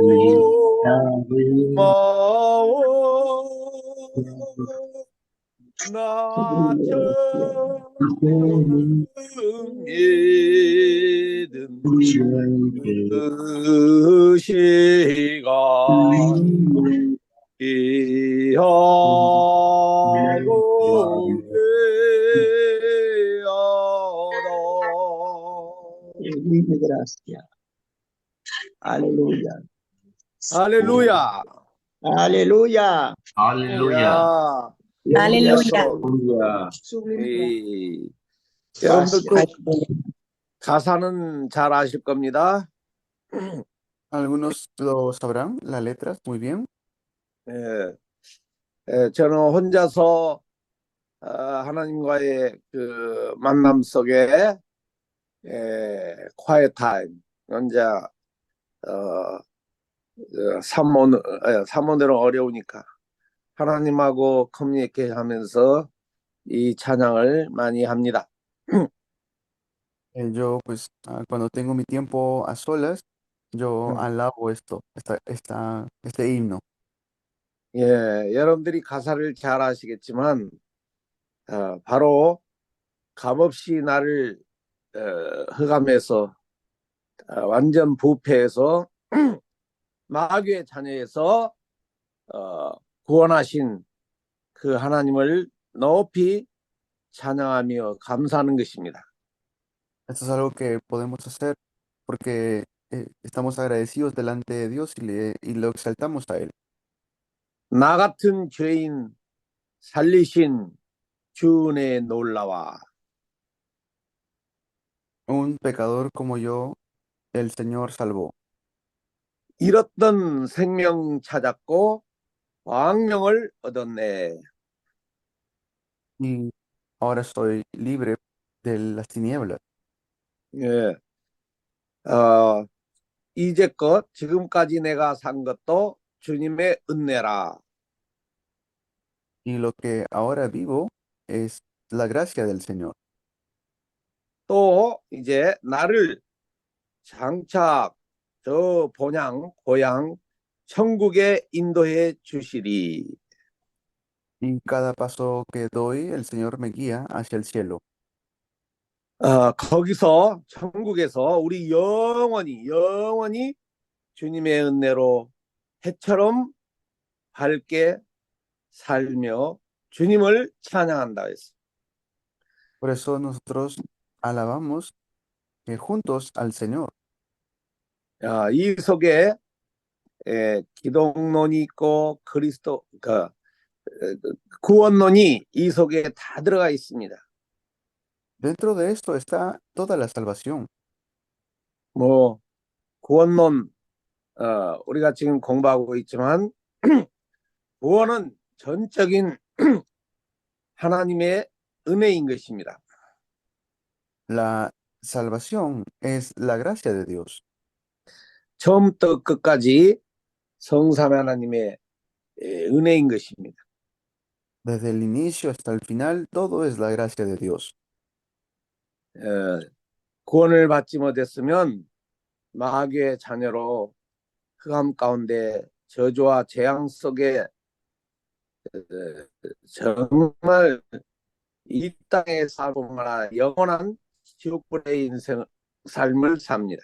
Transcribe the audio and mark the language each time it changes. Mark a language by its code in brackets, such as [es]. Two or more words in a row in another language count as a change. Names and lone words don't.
[ko] 마음 나처럼 믿은 그 시간 귀하고 귀하다. [es] Dime gracias. Aleluya. [ko] 할렐루야. [es] Aleluya. Aleluya. Aleluya. [ko] 이, 여러분들도 가사는 잘 아실 겁니다. [es] Algunos lo sabrán, las letras, muy bien. [ko] 예, 저는 혼자서 하나님과의 그 만남 속에 [en] quiet time, [ko] 혼자 사모내로 어려우니까 하나님하고 커뮤니케이션 하면서 이 찬양을 많이 합니다. [es] Yo, pues, cuando tengo mi tiempo a solas, yo alabo este himno. [ko] 예, 여러분들이 가사를 잘 아시겠지만 바로 값없이 나를 흑암에서 완전 부패해서 마귀의 자녀에서 구원하신 그 하나님을 높이 찬양하며 감사하는 것입니다. [es] Esto es algo que podemos hacer porque estamos agradecidos delante de Dios y lo exaltamos a Él. [ko] 나 같은 죄인 살리신 주은혜 놀라와. [es] Un pecador como yo, el Señor salvó. [ko] 잃었던 생명 찾았고 왕명을 얻었네. [es] Y ahora estoy libre de las tinieblas. [ko] 예, 이제껏 지금까지 내가 산 것도 주님의 은혜라. [es] Y lo que ahora vivo es la gracia del Señor. [ko] 또 이제 나를 장차 저 고향 천국에 인도해 주시리. [es] Y cada paso que doy, el Señor me guía hacia el cielo. [ko] 거기서 천국에서 우리 영원히 주님의 은혜로 해처럼 밝게 살며 주님을 찬양한다 했어. [es] Por eso nosotros alabamos juntos al Señor. [ko] 이 속에 기독론이 있고 구원론이 이 속에 다 들어가 있습니다. [es] Dentro de esto está toda la salvación. [ko] 뭐 구원론 우리가 지금 공부하고 있지만 구원은 전적인 하나님의 은혜인 것입니다. [es] La salvación es la gracia de Dios. [ko] 처음부터 끝까지 성삼위 하나님의 은혜인 것입니다. [es] Desde el inicio hasta el final, todo es la gracia de Dios. [ko] 어, 구원을 받지 못했으면 마귀의 자녀로 흑암 가운데 저주와 재앙 속에 정말 이 땅에 살고나 영원한 지옥불의 인생 삶을 삽니다.